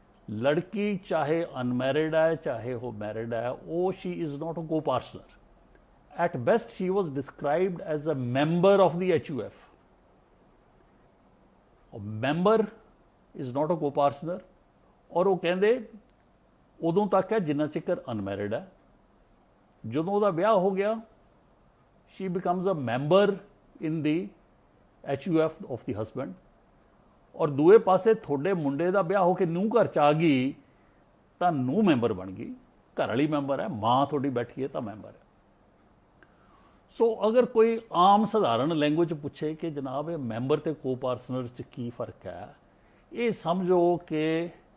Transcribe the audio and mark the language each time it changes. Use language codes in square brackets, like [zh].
[pa] ਲੜਕੀ ਚਾਹੇ ਅਨਮੈਰਿਡ ਹੈ ਚਾਹੇ ਉਹ ਮੈਰਿਡ ਹੈ, ਉਹ [en] She is not a copartner. At best she was described as a member of the HUF। Member is not a copartner. [pa] ਔਰ ਉਹ ਕਹਿੰਦੇ ਉਦੋਂ ਤੱਕ ਹੈ ਜਿੰਨਾ ਚਿਰ ਅਨਮੈਰਿਡ ਹੈ। ਜਦੋਂ ਉਹਦਾ ਵਿਆਹ ਹੋ ਗਿਆ [en] she becomes a member in the HUF of the husband। [pa] ਔਰ ਦੂਏ ਪਾਸੇ ਤੁਹਾਡੇ ਮੁੰਡੇ ਦਾ ਵਿਆਹ ਹੋ ਕੇ ਨੂੰਹ ਘਰ ਚ ਆ ਗਈ ਤਾਂ ਨੂੰਹ ਮੈਂਬਰ ਬਣ ਗਈ, ਘਰ ਵਾਲੀ ਮੈਂਬਰ ਹੈ, ਮਾਂ ਤੁਹਾਡੀ ਬੈਠੀ ਹੈ ਤਾਂ ਮੈਂਬਰ ਹੈ। ਸੋ ਅਗਰ ਕੋਈ ਆਮ ਸਧਾਰਨ ਲੈਂਗੁਏਜ ਪੁੱਛੇ ਕਿ ਜਨਾਬ ਇਹ ਮੈਂਬਰ ਤੇ ਕੋ-ਪਾਰਟਨਰ ਚ ਕੀ ਫਰਕ ਹੈ, ਇਹ ਸਮਝੋ ਕਿ